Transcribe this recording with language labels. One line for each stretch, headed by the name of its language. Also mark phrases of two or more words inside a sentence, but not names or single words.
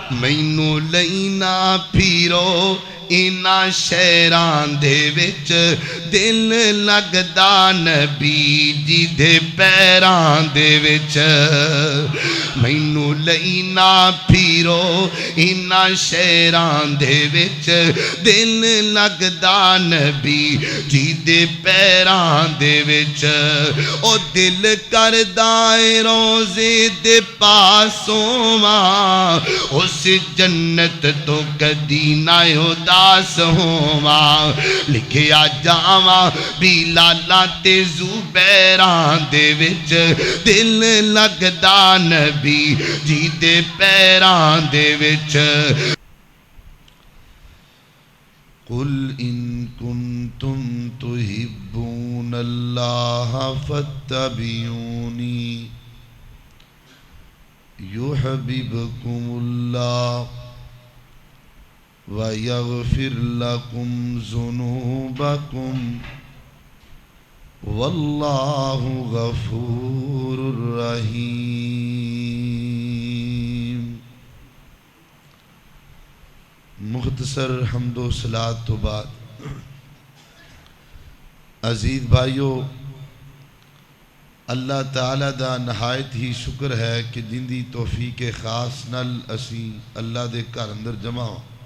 Punjabi: مینوں لینا پھرو انہاں شہراں دے وچ دل لگدا نبی جی دے پیراں دے وچ مینوں لینا پھرو انہاں شہراں دے وچ دل لگدا نبی جی دے پیراں دے وچ او دل کردا اے روزے دے پاسوں واں اس جنت تو کدی نہ اداس ہوواں لکھیا جاواں بلالاں تے زبیراں دے وچ دل لگدا نبی جی دے پیراں دے وچ
Arabic: قل ان کنتم تحبون اللہ فاتبعونی يحببكم الله ويغفر لكم ذنوبكم والله غفور رحيم.
Punjabi: مختصر حمد و صلات تو بعد عزیز بھائیو
Arabic: اللہ تعالیٰ
Punjabi: دا نہایت ہی شکر ہے کہ جن دی توفیق خاص نل اسی اللہ دے گھر اندر جمع ہوں.